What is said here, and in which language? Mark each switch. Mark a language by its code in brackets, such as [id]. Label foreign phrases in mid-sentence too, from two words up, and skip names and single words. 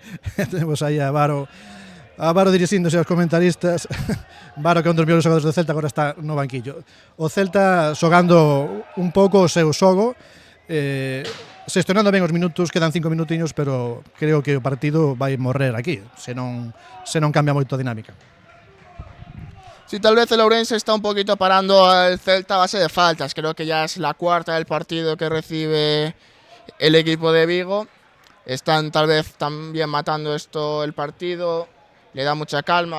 [gl] Tenemos aí a Varo a Varo dirixíndose aos comentaristas. Varo, que é un dos mellores xogadores do Celta, agora está no banquillo. O Celta xogando un pouco o seu xogo, xestionando ben os minutos, quedan 5 minutiños, pero creo que o partido vai morrer aquí, se non cambia moito a dinámica. [es] Sí, tal vez el Ourense está un poquito parando al Celta a base de faltas. Creo que ya es la cuarta del partido que recibe el equipo de Vigo. Están tal vez también matando esto el partido. Le da mucha calma.